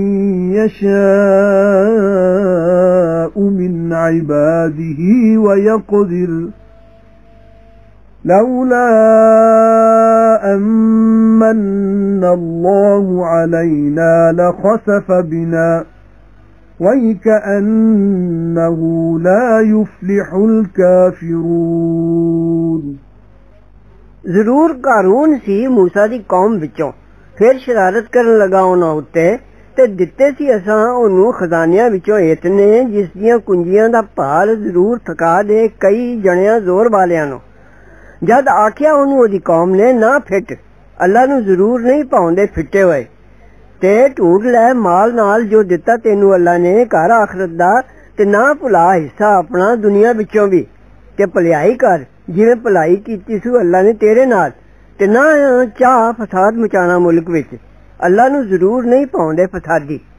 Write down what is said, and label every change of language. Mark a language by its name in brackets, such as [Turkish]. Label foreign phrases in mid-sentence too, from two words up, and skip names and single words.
[Arabic] يشاء من عباده ويقدر لولا أمن الله علينا لخسف بنا ويكأنه لا يفلح الكافرون [Punjabi] ਜ਼ਰੂਰ ਕਾਰੂਨ ਸੀ موسیٰ ਦੀ ਕੌਮ ਵਿੱਚੋਂ ਫਿਰ ਸ਼ਰਾਰਤ ਕਰਨ ਲਗਾ ਉਹਨਾਂ ਉੱਤੇ ਤੇ ਦਿੱਤੇ ਸੀ ਅਸਾਂ ਉਹਨੂੰ ਖਜ਼ਾਨਿਆਂ ਵਿੱਚੋਂ ਇਤਨੇ ਜਿਸ ਦੀਆਂ ਕੁੰਜੀਆਂ ਦਾ ਭਾਰ ਜ਼ਰੂਰ ਥਕਾ ਦੇ ਕਈ ਜਣਿਆਂ ਜ਼ੋਰ ਵਾਲਿਆਂ ਨੂੰ ਜਦ ਆਖਿਆ ਉਹਨੂੰ ਉਹਦੀ ਕੌਮ ਨੇ ਨਾ ਫਿੱਟ ਅੱਲਾ ਨੂੰ ਜ਼ਰੂਰ ਨਹੀਂ ਪਾਉਂਦੇ ਫਿੱਟੇ ਹੋਏ ਤੇ ਢੂੰਡ ਲੈ ਮਾਲ ਨਾਲ ਜੋ ਦਿੱਤਾ ਤੈਨੂੰ ਅੱਲਾ ਨੇ ਘਰ ਆਖਰਤ ਦਾ ਤੇ ਨਾ ਭੁਲਾ ਹਿੱਸਾ ਆਪਣਾ ਦੁਨੀਆ ਵਿੱਚੋਂ ਵੀ ਤੇ ਭਲਾਈ ਕਰ ਜਿਵੇਂ ਭਲਾਈ ਕੀਤੀ ਸੀ ਅੱਲਾ ਨੇ ਤੇਰੇ ਨਾਲ ਤੇ ਨਾ ਚਾਹ ਫਸਾਦ ਮਚਾਣਾ ਮੁਲਕ ਵਿੱਚ ਅੱਲਾ ਨੂੰ ਜ਼ਰੂਰ ਨਹੀਂ ਪਾਉਂਦੇ ਫਸਾਦੀ